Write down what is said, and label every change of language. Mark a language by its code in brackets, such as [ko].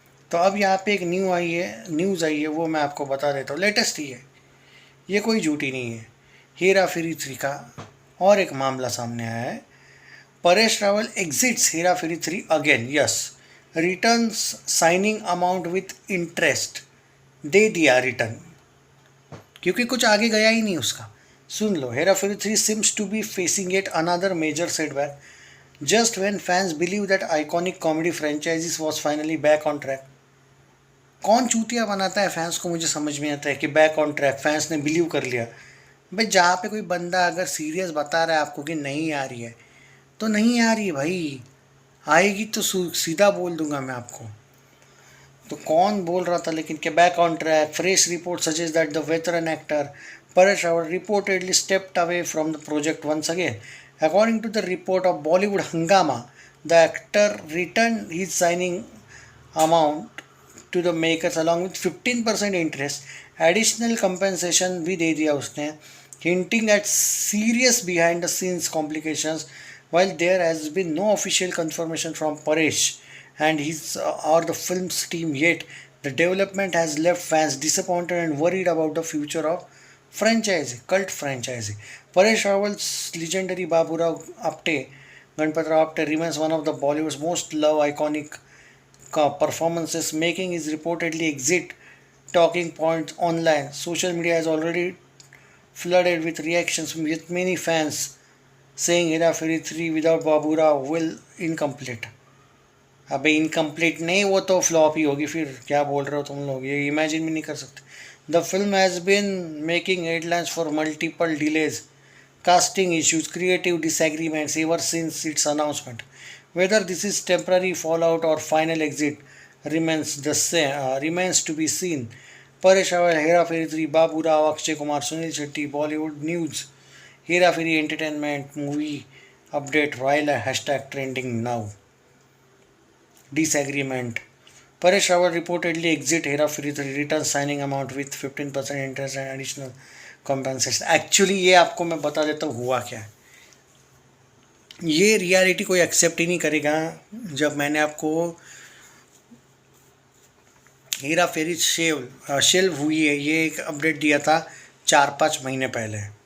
[hi] तो अब यहाँ पे एक न्यूज़ आई है, वो मैं आपको बता देता हूँ, लेटेस्ट ही है, ये कोई झूठी नहीं है। हेरा फेरी 3 का और एक मामला सामने आया है। Paresh Rawal [en] exits Hera Pheri 3 again, yes, returns signing amount with interest, [hi] दे दिया रिटर्न, क्योंकि कुछ आगे गया ही नहीं उसका। सुन लो, [en] Hera Pheri 3 seems to be facing yet another major setback just when fans believe that iconic comedy franchise was finally back on track. [hi] कौन चूतिया बनाता है फैंस को, मुझे समझ में आता है कि [en] back on track, [hi] फैंस ने बिलीव कर लिया। भाई जहाँ पे कोई बंदा अगर सीरियस बता रहा है आपको कि नहीं आ रही है, तो नहीं आ रही है भाई, आएगी तो सीधा बोल दूंगा मैं आपको। तो कौन बोल रहा था लेकिन कि [en] Back on track, fresh report suggest that the veteran actor Paresh Rawal reportedly stepped away from the project once again. According to the report of Bollywood Hangama, the actor returned his signing amount to the makers along with 15% interest. Additional compensation [hi] भी दे दिया उसने, [en] hinting at serious behind the scenes complications. While there has been no official confirmation from Paresh and his or the film's team yet, the development has left fans disappointed and worried about the future of cult franchise. Paresh Rawal's legendary Baburao Apte, Ganpatrao Apte, remains one of the Bollywood's most loved iconic performances, making his reportedly exit talking points online. Social media has already flooded with reactions with many fans saying Hera Fairy 3 without Baburao will incomplete. [hi] अबे incomplete नहीं, वो तो flop ही होगी। फिर क्या बोल रहे हो तुम लोग, ये इमेजिन भी नहीं कर सकते। [en] The film has been making headlines for multiple delays, casting issues, creative disagreements ever since its announcement. Whether this is temporary fallout or final exit remains to be seen. Paresh Rawal, Hera Fairy 3, Babu Rao, Akshay Kumar, Sunil Shetty, Bollywood News, Hera Fairy Entertainment, movie update, royal hashtag trending now. Disagreement. Paresh Rawal reportedly exit Hera Fairy 3, return signing amount with 15% interest and additional compensation. [hi] Actually ये आपको मैं बता देता हूँ हुआ क्या है। ये रियलिटी कोई एक्सेप्ट ही नहीं करेगा। जब मैंने आपको हेरा फेरी शेल्व हुई है, ये एक अपडेट दिया था 4-5 महीने पहले,